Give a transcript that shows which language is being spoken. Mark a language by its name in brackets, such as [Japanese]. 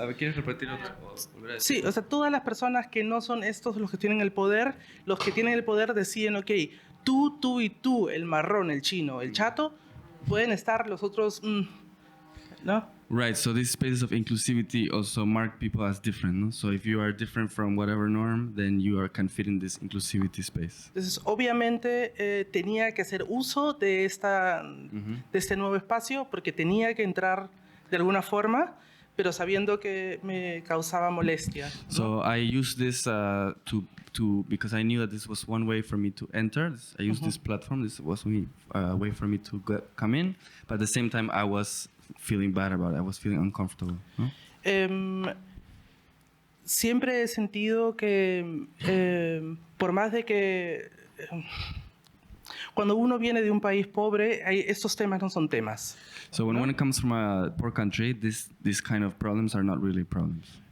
[Spanish] A ver, ¿quieres repetir otro? sí, o sea, todas las personas que no son estos los que tienen el poder, los que tienen el poder deciden, ok, tú y tú, el marrón, el chino, el chato, pueden estar los otros, ¿no? [English] Right, so these spaces of inclusivity also mark people as different, no? So if you are different from whatever norm, then you can fit in this inclusivity space. [Spanish] Entonces, obviamente tenía que hacer uso de este nuevo espacio porque tenía que entrar de alguna forma, pero sabiendo que me causaba molestia, ¿no? [English] So I used this because I knew that this was one way for me to enter. I used this platform. This was a way for me to come in, but at the same time I was feeling bad about it. I was feeling uncomfortable, no? [Spanish] Siempre he sentido que por más de que cuando uno viene de un país pobre, estos temas no son temas. [English] So when it comes from a poor country, these kind of problems are not really problems.